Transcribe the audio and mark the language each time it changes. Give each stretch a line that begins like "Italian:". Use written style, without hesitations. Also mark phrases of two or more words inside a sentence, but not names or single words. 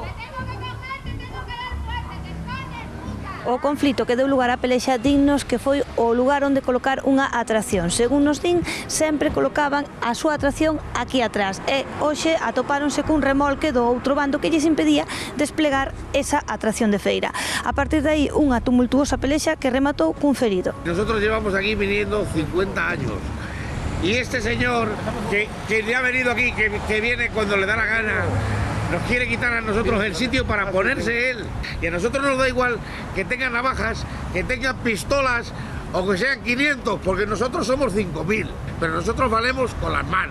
Galician: O conflito que deu lugar á pelexa dinnos que foi o lugar onde colocar unha atracción. Según nos din, sempre colocaban a súa atracción aquí atrás e hoxe atopáronse cun remolque do outro bando que lles impedía desplegar esa atracción de feira. A partir de aí, unha tumultuosa pelexa que rematou cun ferido.
Spanish: Nosotros llevamos aquí viniendo 50 años. Y este señor que le ha venido aquí, que viene cuando le da la gana, nos quiere quitar a nosotros el sitio para ponerse él. Y a nosotros nos da igual que tengan navajas, que tengan pistolas o que sean 500, porque nosotros somos 5.000, pero nosotros valemos con las manos.